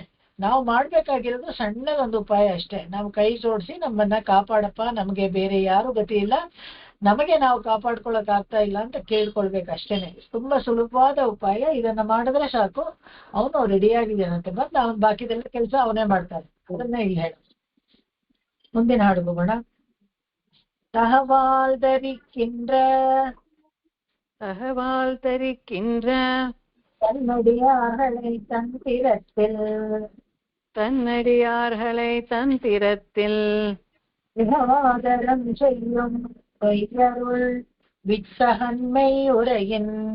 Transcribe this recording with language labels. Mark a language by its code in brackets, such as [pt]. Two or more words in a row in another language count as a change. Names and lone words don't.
[kn] ನಾವು ಮಾಡ್ಬೇಕಾಗಿರೋದು ಸಣ್ಣದೊಂದು ಉಪಾಯ ಅಷ್ಟೇ. ನಾವು ಕೈ ಜೋಡಿಸಿ ನಮ್ಮನ್ನ ಕಾಪಾಡಪ್ಪ, ನಮಗೆ ಬೇರೆ ಯಾರು ಗತಿ ಇಲ್ಲ, ನಮಗೆ ನಾವು ಕಾಪಾಡ್ಕೊಳಕ್ ಆಗ್ತಾ ಇಲ್ಲ ಅಂತ ಕೇಳ್ಕೊಳ್ಬೇಕು ಅಷ್ಟೇನೆ. ತುಂಬಾ ಸುಲಭವಾದ ಉಪಾಯ. ಇದನ್ನ ಮಾಡಿದ್ರೆ ಸಾಕು, ಅವನು ರೆಡಿಯಾಗಿದ್ದಾನಂತೆ. ಬಂದು ಅವನ್ ಬಾಕಿದೆಲ್ಲ ಕೆಲಸ ಅವನೇ ಮಾಡ್ತಾನೆ. ಅದನ್ನ ಇಲ್ಲಿ ಹೇಳು. ಮುಂದಿನ ಹಾಡು ಹೋಗೋಣ. [ta] தகவால் தரிக்கின்ற தன்னடியார்களை தன் திறத்தில் விகவாதரம் செய்யும் வையருள் வித்தகன்மை உரையின்